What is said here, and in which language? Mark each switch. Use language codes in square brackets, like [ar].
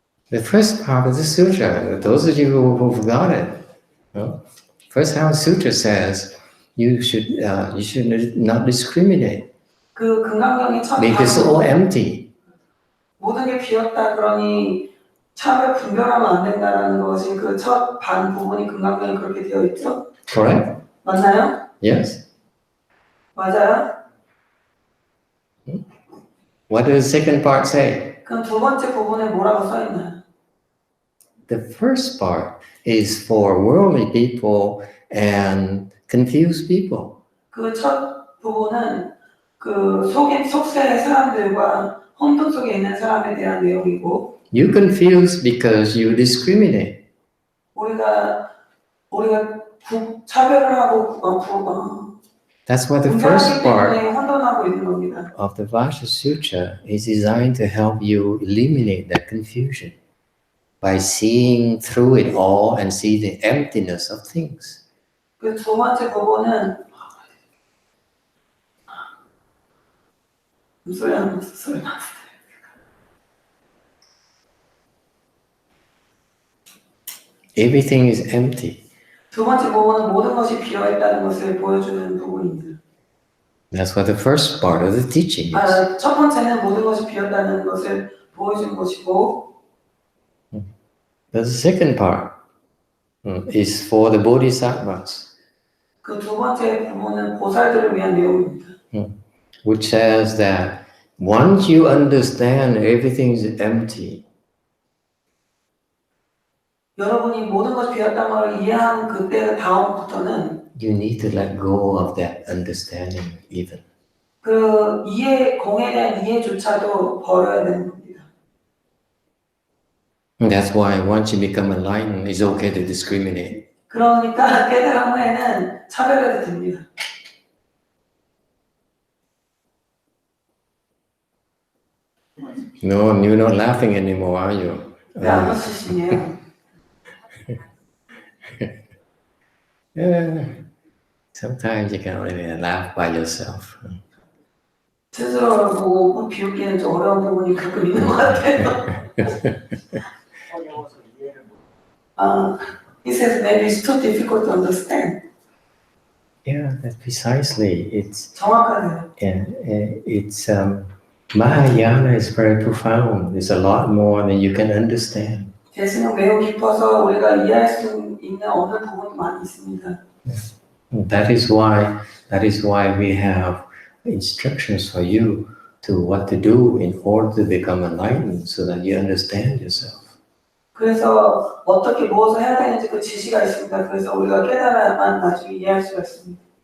[en] The first part of the sutra, those of you who forgot it, first half of the sutra says you should not discriminate. [ko] 그 금강경의 첫 [en] Make this all empty. [ko] 모든 게 비었다 그러니 차별 분별하면 안 된다라는 것이 그 첫 반 부분이 금강경에 그렇게 되어 있죠? [en] Correct? [ko] 맞나요? [en] Yes. [ko] 맞아요? [en] What does the second part say? [ko] 그럼 두 번째 부분에 뭐라고 써 있나요? [en] The first part is for worldly people and confused people. [ko] 그 첫 부분은 그 속세의 사람들과 혼돈 속에 있는 사람에 대한 내용이고 [en] You confuse because you discriminate. [ko] 우리가 차별을 하고 [en] That's what the first [ko] 분별하기 때문에 [en] part [ko] 혼돈하고 있는 겁니다. [en] of the Vasha Sutra is designed to help you eliminate that confusion by seeing through it all and see the emptiness of things. [ko] 그 두 번째 부분은 소리 났어요. [en] Everything is empty. [ko] 두 번째 부분은 모든 것이 비어있다는 것을 보여주는 부분입니다. [en] That's what the first part of the teaching is. [ko] 첫 번째는 모든 것이 비었다는 것을 보여주는 것이고 [en] The second part is for the bodhisattvas, [ko] 그 두 번째 부분은 보살들을 위한 내용입니다. [en] which says that Once you understand everything is empty, [ko] 여러분이 모든 것이 비었다는 걸 이해한 그때 다음부터는 [en] you need to let go of that understanding even. [ko] 그 공에 대한 이해조차도 버려야 되는 겁니다. [en] And that's why once you become enlightened, it's okay to discriminate. [ko] 그러니까 깨달은 후에는 차별해도 됩니다. [en] No, you're not laughing anymore, are you? [ko] 안 웃으시네요. [en] Yeah. Sometimes you can only laugh by yourself. [ko] 스스로를 보고 비웃기는 좀 어려운 부분이 가끔 있는 것 같아요. 어려워서 이해를 못. [en] He says maybe it's too difficult to understand. Yeah, that's precisely. It's [ko] 정확하네요. [en] it's Mahayana is very profound. There's a lot more than you can understand. [ko] 재수는 매우 깊어서 우리가 이해할 수 있는 없는 부분이 많이 있습니다. That is why we have instructions for you to what to do in order to become enlightened, so that you understand yourself. 그래서 어떻게 무엇을 해야 되는지 그 지시가 있습니다. 그래서 우리가 깨달아야만 나중에 이해할 수가 있습니다.